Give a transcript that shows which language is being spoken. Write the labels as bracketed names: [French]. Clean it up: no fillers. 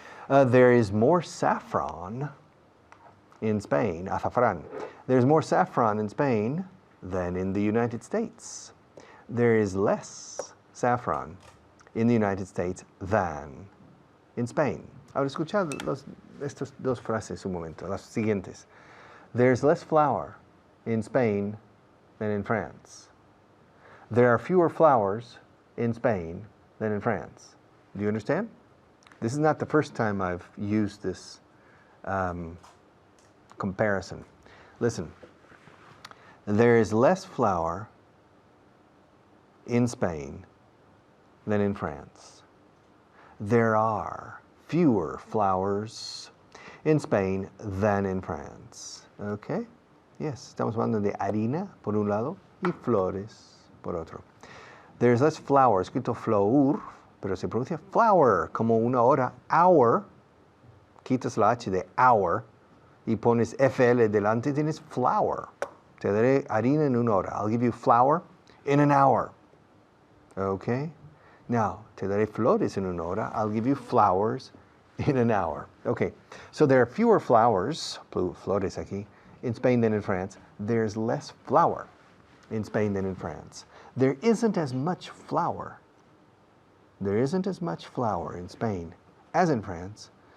[English] There is more saffron in Spain, azafrán. There's more saffron in Spain than in the United States. There is less saffron in the United States than in Spain. [Spanish] Ahora escuchad estas dos frases un momento, las siguientes. [English] There's less flour in Spain than in France. There are fewer flowers in Spain than in France. Do you understand? This is not the first time I've used this comparison. Listen, there is less flour in Spain than in France. There are fewer flowers in Spain than in France. Okay? [Spanish] Yes, estamos hablando de harina por un lado y flores por otro. [English] There's less flour, [Spanish] escrito flour, pero se pronuncia flower, como una hora. Hour, quitas la H de hour y pones FL delante, tienes flour. Te daré harina en una hora. [English] I'll give you flour in an hour. Okay? [Spanish] Now, te daré flores en una hora. [English] I'll give you flowers in an hour. Okay, so there are fewer flowers, [Spanish] flores aquí, [English] in Spain than in France. There's less flour in Spain than in France. There isn't as much flour. There isn't as much flour in Spain as in France.